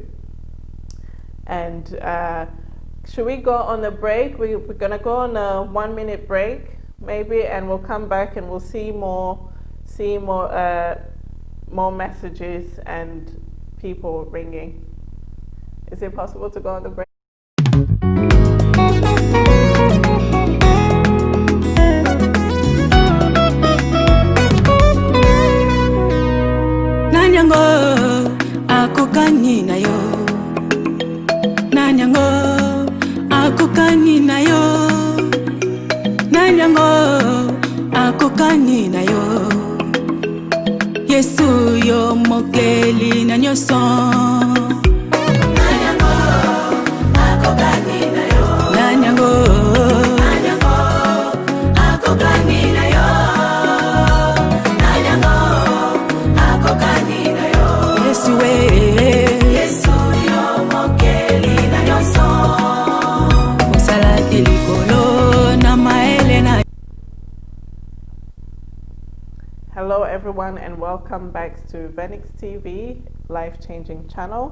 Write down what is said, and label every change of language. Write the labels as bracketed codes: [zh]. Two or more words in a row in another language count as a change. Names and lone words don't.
[en] And should we go on a break? We're gonna go on a 1 minute break, maybe, and we'll come back and we'll see more messages and people ringing. Is it possible to go on the break? [ln] Nanyango akukani nayo, nanyango akukani nayo, nanyango akukani nayo. Yesu yo mokeli na nyoso. Nanyango akukani nayo, nanyango akukani nayo, nanyango akukani nayo. Yesu we. [en] Hello everyone and welcome back to Venix TV life-changing channel.